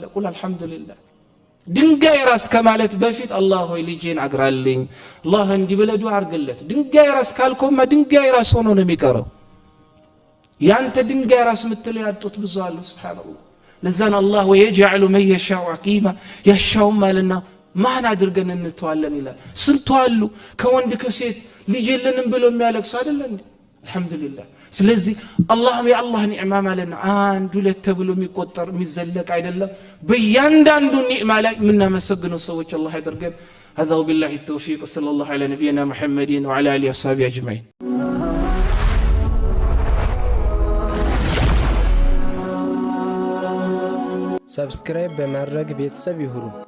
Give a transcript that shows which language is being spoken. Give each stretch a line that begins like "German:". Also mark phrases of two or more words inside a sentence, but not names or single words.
Amharic: ቁል አልহামዱሊላህ ድንጋይ ራስ ከማለት በፊት አላህ ሆይ ልጄን አግራልኝ አላህ እንዲበለ ዱዓ አርግለት ድንጋይ ራስ ካልኮማ ድንጋይ ራስ ሆኖ ነው የሚቀረው ያንተ ድንጋይ ራስ የምትለው ያጡት ብዙ አለ ሱብሃንአላህ ለዛን አላህ ወይجعل
Arabic: من يشاء عقيما يشاء
Amharic: ማለና ማን አድርገን እንተዋለን ይላል ስንቱ አሉ ከወንድ ከሴት ልጅ የለንም ብሎ የሚያለቅሱ አይደል እንዴ አልহামዱሊላህ ስለዚህ አላህም የአላህ ኒዕማ ማለት አንድ ሁለት ተብሎ የሚቆጠር የሚዘለቅ አይደለም በእያንዳንዱ ኒዕማ ላይ የምናመሰግነው ሰዎች አላህ ያደርገን
Arabic: هذا وبالله التوفيق صلى الله على نبينا محمد وعلى اله وصحبه اجمعين سبسكرايب بمرق
Amharic: ቤተሰብ ይሁኑ